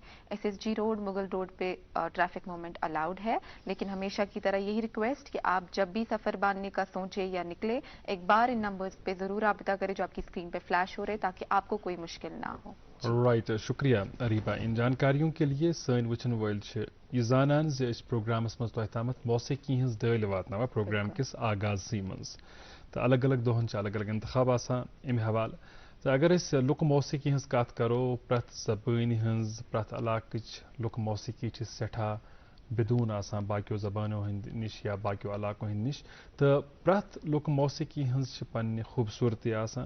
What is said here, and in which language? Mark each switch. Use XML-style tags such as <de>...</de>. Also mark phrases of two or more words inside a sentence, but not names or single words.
<ur>ایس ایس جی روڈ مغل روڈ پہ</ur> <en>traffic movement allowed</en> <ur>ہے, لیکن ہمیشہ کی طرح یہی ریکویسٹ کہ آپ جب بھی سفر باندھنے کا سوچے یا نکلے ایک بار ان نمبرز پہ ضرور رابطہ کریں جو آپ کی اسکرین پہ فلیش ہو رہے تاکہ آپ کو کوئی مشکل نہ ہو. رائٹ, شکریہ ریبا ان جانکاریوں کے لیے.</ur> <ks>سن وچن ول یہ زانان زِ اس پروگرامس مز تۄہہِ تامتھ موسیقی ہٕنٛز دٲلۍ واتناوان پروگرام کس آغازسٕے منٛز تہٕ الگ الگ دۄہن چھِ الگ الگ انتخاب آسان امہِ حوالہٕ. تہٕ اگر أسۍ لُکہٕ موسیقی ہٕنٛز کتھ کرو, پرٛٮ۪تھ زبٲنۍ ہٕنٛز پرٛٮ۪تھ علاقٕچ لُکہٕ موسیقی چھِ سٮ۪ٹھاہ بدون آسان باقیو زبانو ہٕنٛدِ نِش یا باقیو علاقو ہٕنٛدِ نِش, تہٕ پرٛٮ۪تھ لُکہٕ موسیقی ہٕنٛز چھِ پننہِ خوٗبصوٗرتی آسان.</ks>